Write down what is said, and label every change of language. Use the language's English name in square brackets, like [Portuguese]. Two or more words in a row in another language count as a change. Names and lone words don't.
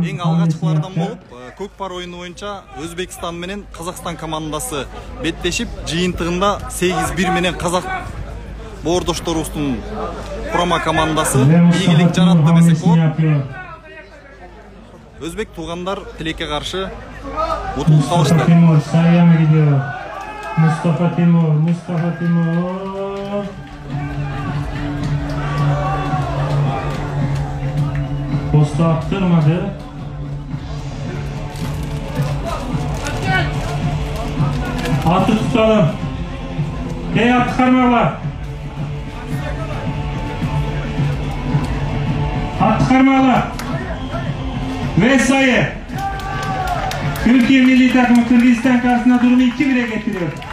[Kyrgyz] Эң алгачкылардан болуп, көкпар oyunu боюнча Өзбекстан менен Казакстан командасы беттешип, жыйынтыгында 8-1 менен казак боордошторубуздун курама командасы ийгилик жаратты десек болот. Өзбек туугандар тилекке каршы утулукка алышты. [Turkish] Mustafa Timur. Posta attırmadı. Atı tutalım. At çıkarmalar. At çıkarmalar. Ve sayı. Türkiye milli takımı Kırgızistan karşısında durumu 2-1'e getiriyor.